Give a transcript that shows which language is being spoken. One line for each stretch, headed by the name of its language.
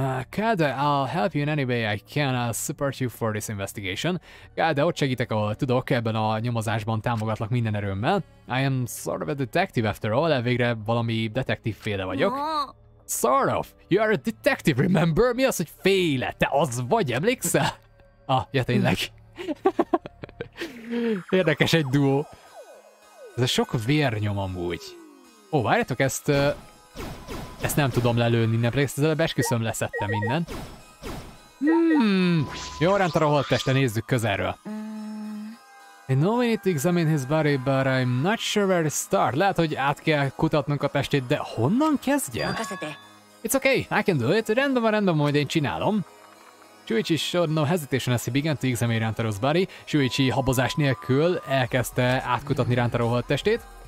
English: Kade, I'll help you in any way I can, I'll support you for this investigation.
Hungarian: Kade, ott segítek, ahol tudok, ebben a nyomozásban támogatlak minden erőmmel.
English: I am sort of a detective after all,
Hungarian: elvégre valami detektívféle vagyok.
English: Sort of. You are a detective, remember?
Hungarian: Mi az, hogy féle? Te az vagy, emlékszel? Ja tényleg. Érdekes egy duó. Ez a sok vérnyom amúgy. Várjátok, ezt nem tudom lelőni, nem pedig ezt az előbb esküszöm leszettem innen. Jó, Rantaro holtteste, nézzük közelről.
English: I know we need to examine his body, but I'm not sure where to start.
Hungarian: Lehet, hogy át kell kutatnunk a testét, de honnan kezdjen?
English: It's okay, I can do it.
Hungarian: Rendben van, majd én csinálom.
English: Shuichi showed no hesitation as he began to examine Rantaro's body.
Hungarian: Shuichi habozás nélkül elkezdte átkutatni Rantaro holttestét.